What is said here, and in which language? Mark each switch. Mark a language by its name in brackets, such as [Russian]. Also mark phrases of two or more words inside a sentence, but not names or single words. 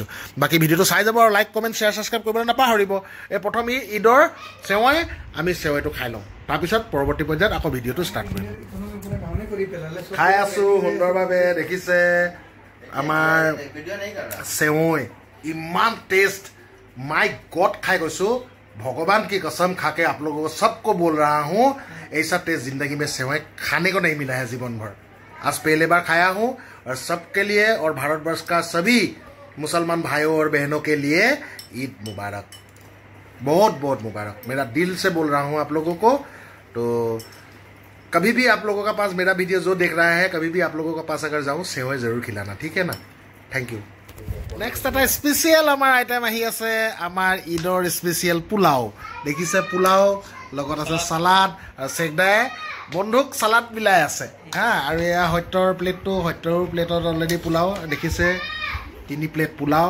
[Assamese] বাকী ভিডিঅ'টো চাই যাব আৰু লাইক কমেণ্ট শ্বেয়াৰ ছাবস্ক্ৰাইব কৰিবলৈ নাপাহৰিব। এই প্ৰথম ঈদৰ চেৱৈ, আমি চেৱৈটো খাই লওঁ, তাৰপিছত পৰৱৰ্তী পৰ্যায়ত আকৌ ভিডিঅ'টো ষ্টাৰ্ট কৰিম। খাই আছোঁ সুন্দৰভাৱে, দেখিছে আমাৰ চেৱৈ, ইমান টেষ্ট, [English] my god [Assamese] খাই গৈছোঁ। [Hindi] भगवान की कसम खाके आप लोगों को सबको बोल रहा हूँ, ऐसा टेस्ट जिंदगी में सेवई खाने को नहीं मिला है जीवन भर। आज पहले बार खाया हूँ और सबके लिए और भारतवर्ष का सभी मुसलमान भाइयों और बहनों के लिए ईद मुबारक, बहुत बहुत मुबारक। मेरा दिल से बोल रहा हूँ आप लोगों को। तो कभी भी आप लोगों का पास मेरा वीडियो जो देख रहा है, कभी भी आप लोगों का पास अगर जाऊँ सेवई जरूर खिलाना, ठीक है ना। [English] thank you. [Assamese] নেক্সট এটা স্পেচিয়েল আমাৰ আইটেম আহি আছে, আমাৰ ঈদৰ স্পেচিয়েল পোলাও। দেখিছে পোলাও, লগত আছে চালাড, আৰু চেকদাই বন্ধুক চালাড মিলাই আছে আৰু এয়া সত্যৰ প্লেটটো, সত্যৰ প্লেটত অলৰেডি পোলাও দেখিছে, 3 প্লেট পোলাও।